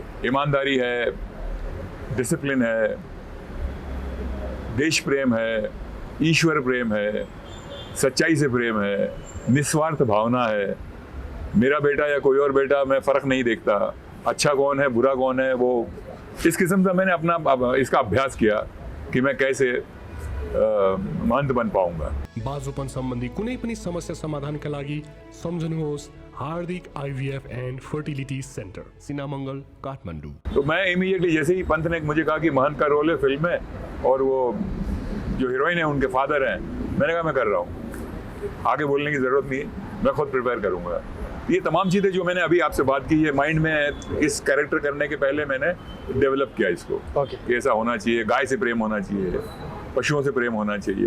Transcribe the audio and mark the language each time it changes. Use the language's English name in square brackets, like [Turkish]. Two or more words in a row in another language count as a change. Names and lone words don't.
[Hindi] ईमानदारी है, डिसिप्लिन है, देश प्रेम है, ईश्वर प्रेम है, सच्चाई से प्रेम है, निस्वार्थ भावना है। मेरा बेटा या कोई और बेटा, मैं फ़र्क नहीं देखता, अच्छा कौन है बुरा कौन है। वो इस किस्म का मैंने अपना इसका अभ्यास किया कि मैं कैसे महंत बन पाऊंगा। [Nepali] बाजुपन सम्बन्धी कुनै पनि समस्या समाधानका लागि सम्झनुहोस् हार्दिक IVF एंड फर्टिलिटी सेंटर, सिनामंगल, काठमांडू। [Hindi] तो मैं इमीडिएटली, जैसे ही पंथ ने मुझे कहा कि महंत का रोल है फिल्म में और वो जो हीरोइन है उनके फादर हैं, मैंने कहा मैं कर रहा हूँ, आगे बोलने की ज़रूरत नहीं, मैं खुद प्रिपेयर करूँगा। ये तमाम चीज़ें जो मैंने अभी आपसे बात की, ये माइंड में इस कैरेक्टर करने के पहले मैंने डेवलप किया इसको कि ऐसा होना चाहिए, गाय से प्रेम होना चाहिए, पशुओं से प्रेम होना चाहिए।